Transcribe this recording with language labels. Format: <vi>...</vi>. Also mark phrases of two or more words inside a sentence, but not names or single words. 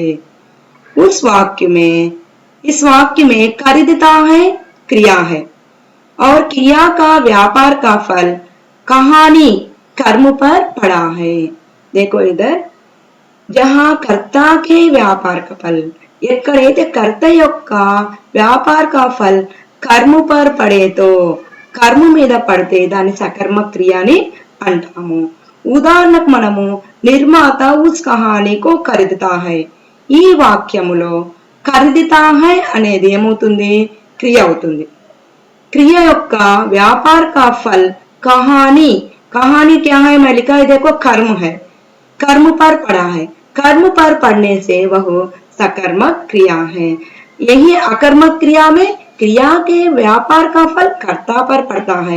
<hi>उस वाक्य में इस वाक्य में खरीदता है क्रिया है और क्रिया का व्यापार का फल कहानी कर्म पर पड़ा है. देखो इधर जहाँ कर्ता के व्यापार का फल</hi> <te>ఎక్కడైతే కర్త యొక్క వ్యాపార</te> <hi>का फल कर्म पर पड़े तो कर्म</hi> <te>మీద పడితే దాన్ని</te> <hi>सकर्मक क्रिया</hi> <te>అని అంటాము. ఉదాహరణకు మనము నిర్మాత</te> <hi>उस कहानी को खरीदता है.</hi> <te>ఈ వాక్యములో</te> <hi>खरीदता है</hi> <te>అనేది ఏమవుతుంది? క్రియ అవుతుంది.</te> <hi>क्रिया యొక్క व्यापार का फल कहानी. कहानी क्या है? मैं लिखा है देखो कर्म है. कर्म पर पड़ा है. कर्म पर पड़ने से वह सकर्मक क्रिया है. यही अकर्मक क्रिया में क्रिया के व्यापार का फल कर्ता पर पड़ता है.</hi>